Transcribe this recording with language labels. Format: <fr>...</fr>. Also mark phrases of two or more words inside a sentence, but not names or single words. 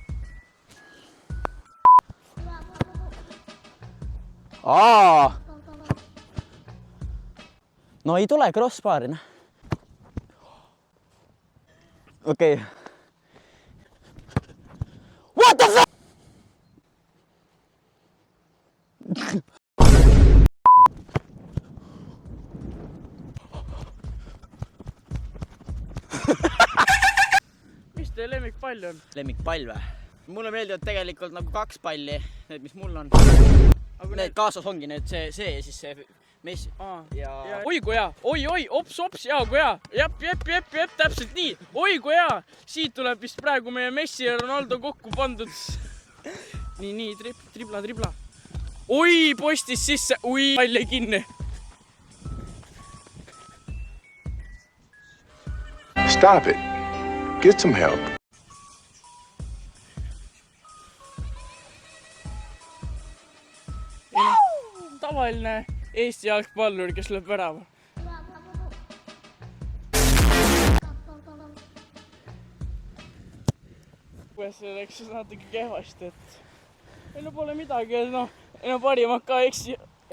<et>No ei tule crossbarina. Okei.</et> <en>What the fuck?</en> <et>Mis teie lemmikpall on? Lemmikpall või? Mulle meeldivad tegelikult nagu 2 palli, need mis mul on. Need kaasas ongi need see ja siis see Messi. Ja... Oi kui hea, oi, ops, ja kui hea. Jep, täpselt nii. Oi kui hea. Siit tuleb vist praegu meie Messi ja Ronaldo kokku pandud. Nii, tripla. Oi, postis sisse. Oi, palli kinni.</et> <en>Stop it. Get some help.</en> <et>Tavaline Eesti jalgpallur, kes lööb värava. Kuidas see läks natuke kehvasti, et ei no pole midagi, no parimad ka eksivad.</et>